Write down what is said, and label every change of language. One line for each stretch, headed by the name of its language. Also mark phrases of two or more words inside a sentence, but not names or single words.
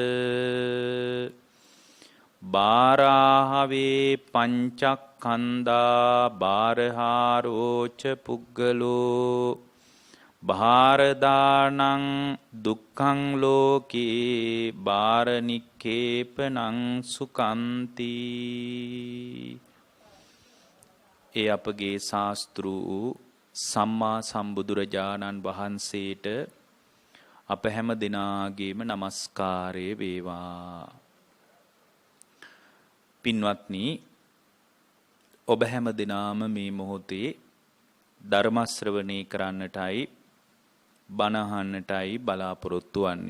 Pali: බාරාහවේ පංචක්ඛන්ධා බාරහාරෝච පුග්ගලෝ භාරදානං දුක්ඛං ලෝකේ බාරනික්ඛේපනං සුකන්ති.
Sinhala: ඒ අපගේ ශාස්ත්‍රු සම්මා සම්බුදුරජාණන් වහන්සේට අප හැම දිනාගේම নমස්කාරය වේවා. පින්වත්නි, ඔබ හැම දිනාම මේ මොහොතේ ධර්ම ශ්‍රවණය කරන්නටයි බණ අහන්නටයි බලාපොරොත්තු වන්නේ.